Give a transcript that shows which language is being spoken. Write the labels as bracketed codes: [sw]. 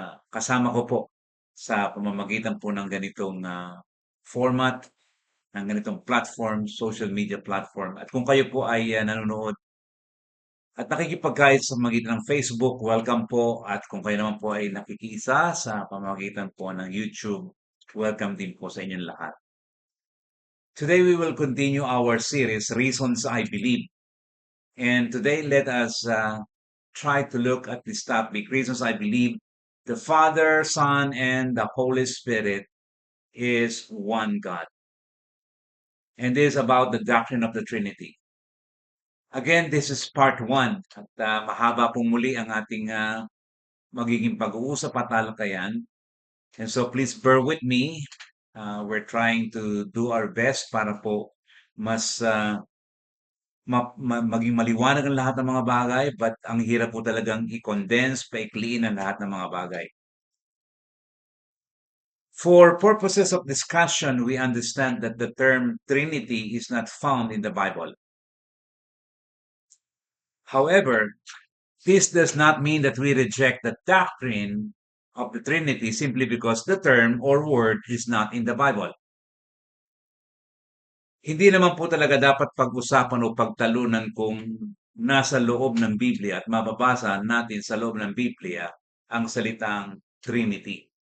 [tl] Kasama ko po sa pamamagitan po ng ganitong format, ng ganitong platform, social media platform. At kung kayo po ay nanonood at nakikipagkait sa pamamagitan ng Facebook, welcome po. At kung kayo naman po ay nakikiisa sa pamamagitan po ng YouTube, welcome din po sa inyong lahat. [en] Today we will continue our series, Reasons I Believe. And today let us try to look at this topic, Reasons I Believe the Father, Son, and the Holy Spirit is one God. And this is about the doctrine of the Trinity. Again, this is part 1 [tl] at mahaba pong muli ang ating magiging pag-uusap at talakayan. [en] And so please bear with me. We're trying to do our best [tl] para po mas maging maliwanag ang lahat ng mga bagay, but ang hirap po talagang i-condense, paikliin ang lahat ng mga bagay. [en] For purposes of discussion, we understand that the term Trinity is not found in the Bible. However, this does not mean that we reject the doctrine of the Trinity simply because the term or word is not in the Bible. [tl] Hindi naman po talaga dapat pag-usapan o pagtalunan kung nasa loob ng Biblia at mababasa natin sa loob ng Biblia ang salitang Trinity.